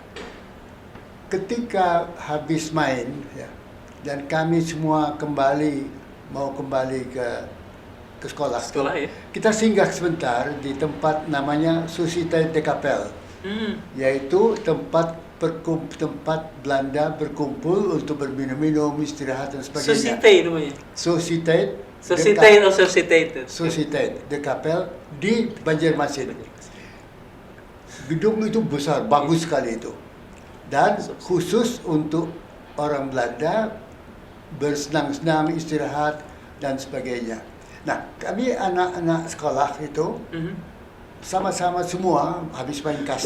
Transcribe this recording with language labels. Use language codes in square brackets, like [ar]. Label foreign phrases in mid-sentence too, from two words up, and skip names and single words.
[id] Ketika habis main, ya, dan kami semua mau kembali ke sekolah. Ya. Kita singgah sebentar di tempat namanya Société de Capelle, yaitu tempat Belanda berkumpul untuk berminum-minum, istirahat dan sebagainya. Société namanya. Société de Capelle di Banjarmasin. Gedung itu besar, bagus sekali itu. Dan khusus untuk orang Belanda bersenang-senang, istirahat, dan sebagainya. Nah, kami anak-anak sekolah itu sama-sama semua habis main kasti.